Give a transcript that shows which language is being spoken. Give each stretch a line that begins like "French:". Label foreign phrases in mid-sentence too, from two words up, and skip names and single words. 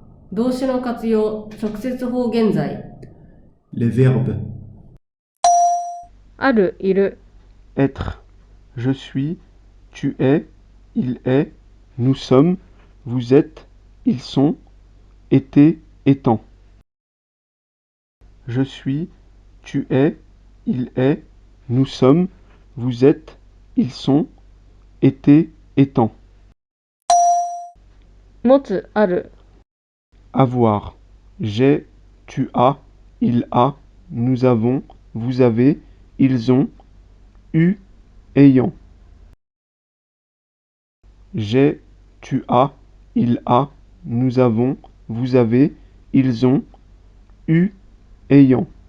Japanese: 動詞の活用、直接法現在。
French: Les verbes
Japanese: ある、いる。
French: être, je suis, tu es, il est, nous sommes, vous êtes, ils sont, était, étant. Je suis, tu es, il est, nous sommes, vous êtes, ils sont, était, étant.
Japanese: 持つ、ある。
French: Avoir. J'ai, tu as, il a, nous avons, vous avez, ils ont, eu, ayant. J'ai, tu as, il a, nous avons, vous avez, ils ont, eu, ayant.